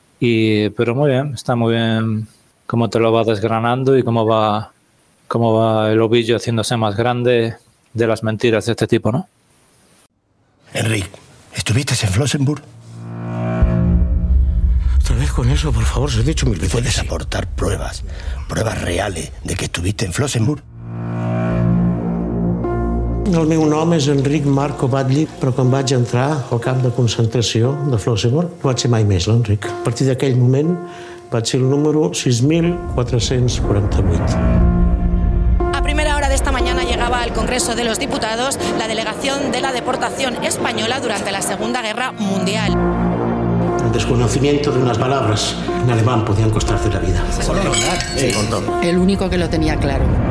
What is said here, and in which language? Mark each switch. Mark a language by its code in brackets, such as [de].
[es] Pero muy bien, está muy bien cómo te lo va desgranando y cómo va el ovillo haciéndose más grande de las mentiras de este tipo, ¿no? Enric, ¿estuviste en Flossenburg? Otra vez con eso, por favor, se lo he dicho mil veces. ¿Puedes aportar pruebas reales de que estuviste en Flossenburg? [ca] El meu nom és Enric Marco Batlle, però quan vaig entrar al camp de concentració de Flossenburg no vaig ser mai més l'Enric. A partir d'aquell moment vaig ser el número 6.448. [es] A primera hora d'esta mañana llegaba al Congreso de los Diputados la delegación de la deportación española durante la Segunda Guerra Mundial. El desconocimiento de unas palabras en alemán podían costarte la vida. El único que lo tenía claro.